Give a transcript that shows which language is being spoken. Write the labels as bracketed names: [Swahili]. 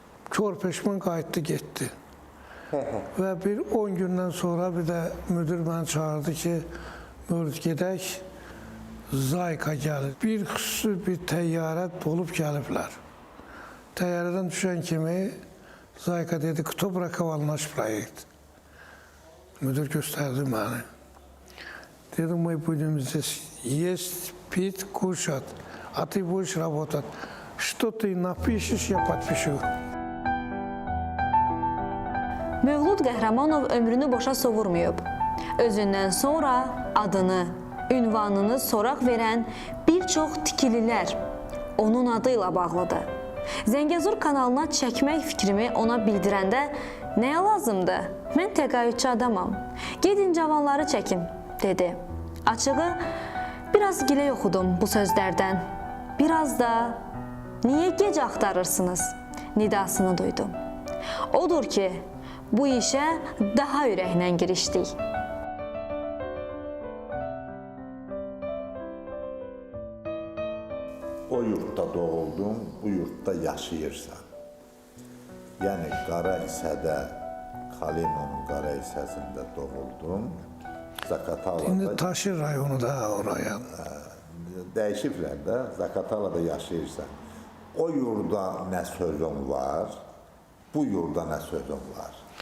[Azerbaijani] Kör peşman qayıtdı, getdi. Və bir 10 gündən sonra bir də müdür məni çağırdı ki, Mövlüd gedək, Zayka gəlir. Bir xüsusi bir təyyarə dolub gəliblər. Təyyarədən düşən kimi Zayka dedi, [Russian] кто браковал наш проект? [Azerbaijani] Müdür göstərdi məni. Dedim, [Russian] мы будем здесь есть, пить, кушать, а ты будешь работать. Что ты напишешь, я подпишу. [Azerbaijani] Mövlud Qəhrəmanov ömrünü boşa sovurmayıb. Özündən sonra adını, ünvanını soraq verən bir çox tikililər onun adı ilə bağlıdır. Zəngəzur kanalına çəkmək fikrimi ona bildirəndə nəyə lazımdır? Mən təqaüdçü adamam. Gedin cavanları çəkin, dedi. Açığı, biraz gilə oxudum bu sözlərdən. Biraz da niyə gec axtarırsınız nidasını duydum. Odur ki, bu işə daha ürəklə girişdik. O yurtda doğuldun, bu yurtda yaşayırsan. Yəni, qara hissədə, Kalinovun qara hissəsində doğuldun. Zakatalada... İndi Taşir rayonu da oraya. Dəyişiblər də, Zakatalada yaşayırsan. O yurda nə sözün var, bu yurda nə sözün var?